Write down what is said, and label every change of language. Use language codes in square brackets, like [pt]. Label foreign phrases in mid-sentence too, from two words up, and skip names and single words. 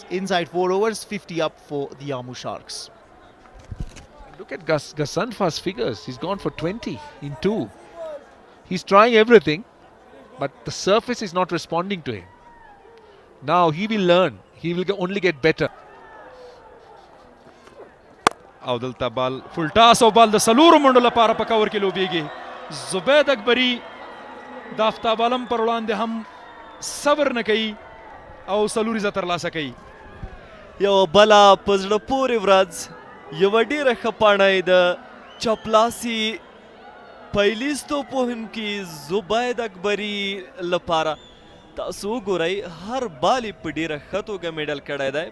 [en] Inside 4 overs, 50 up for the Amul Sharks. Look at Gasanfa's figures. He's gone for 20 in 2. He's trying everything, but the surface is not responding to him. Now he will learn. He will only get better. [ps] او دلته بال [en] full toss [ps] او بال د سلورو منډو لپاره په کور کې لوبیږي. زبید اکبري د آفتاب عالم پر وړاندې هم صبر نه کوي او سلوري ترلاسه کوي. یو بله په زړه پورې ورځ یوه ډېره ښه پاڼه د چاپلاسي پیلیز توپوهونکي زبید اکبري لپاره تاسو وګورئ هر بال یې په ډېره ښه توګه میډل کړی دی.